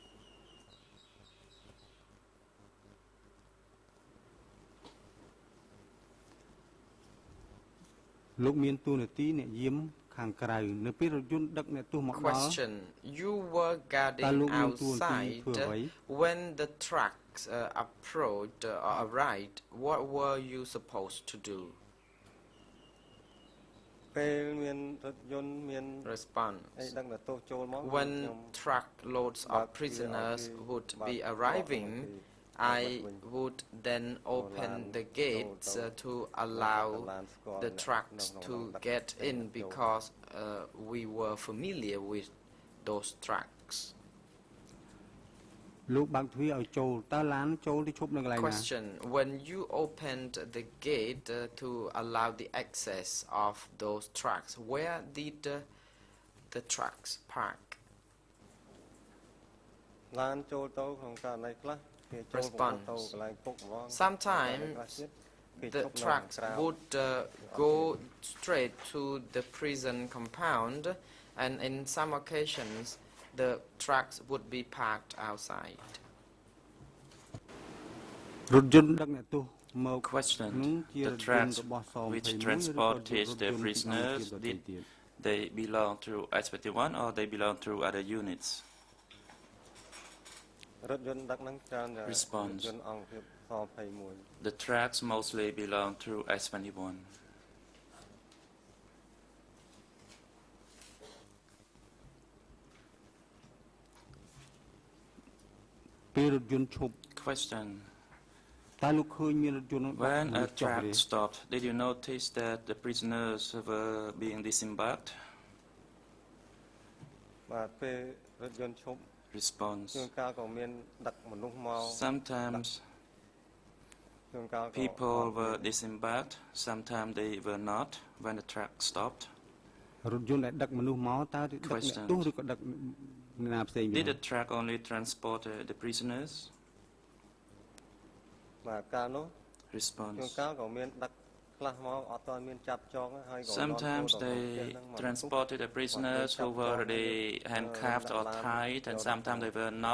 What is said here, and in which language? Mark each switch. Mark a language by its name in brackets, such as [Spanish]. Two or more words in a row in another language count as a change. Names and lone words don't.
[Khmer] លោកមានតួនាទីអ្នកយាមខាងក្រៅនៅពេលរថយន្តដឹកអ្នកទោសមកដល់ [English] Question. You were guarding outside when the trucks approached or arrived. What were you supposed to do? [Khmer] ពេលមានរថយន្តមាន [English] Response. [Khmer] អីដឹកអ្នកទោសចូលមក [English] When truckloads of prisoners would be arriving, I would then open the gates to allow the trucks to get in because we were familiar with those trucks. [Khmer] លោកបើកទ្វារឲ្យចូលតើឡានចូលទៅឈប់នៅកន្លែងណា [English] Question. When you opened the gate to allow the access of those trucks, where did the trucks park? [Khmer] ឡានចូលទៅក្នុងករណីខ្លះ [English] Response. Sometimes the trucks would go straight to the prison compound, and in some occasions the trucks would be parked outside. [Khmer] រថយន្តដឹកអ្នកទោសមក [English] Question. [Khmer] នោះជា [English] The [Khmer] រថយន្ត [English] trucks [Khmer] របស់ស [English] which 21 transported the prisoners, did they belong to S21 or they belong to other units? [Khmer] រថយន្តដឹកហ្នឹងច្រើនតែ [English] Response. [Khmer] យន្តអង្គភាពស21 [English] The trucks mostly belong to S21. [Khmer] ពេលរថយន្តឈប់ [English] Question. [Khmer] តើលោកឃើញមានរថយន្តនោះ [English] When a [Khmer] ចុះ [English] truck [Khmer] ទេ [English] stopped, did you notice that the prisoners were being disembarked? [Khmer] បាទពេលរថយន្តឈប់ [English] Response. [Khmer] ជួនកាលក៏មានដឹកមនុស្សមក [English] Sometimes [Khmer] ជួនកាលក៏ [English] people were disembarked, sometimes they were not when the truck stopped. [Khmer] រថយន្តដែលដឹកមនុស្សមកតើដឹកអ្នក [English] Question. [Khmer] ទោសឬក៏ដឹកអ្នកណាផ្សេងទៀត [English] Did the truck only transport the prisoners? [Khmer] បាទកាលនោះ ជួន [English] Response. [Khmer] កាលក៏មានដឹកខ្លះមកអត់ទាន់មានចាប់ចងហើយក៏ [English] Sometimes they transported the prisoners who were already handcuffed or tied, and sometimes they were not.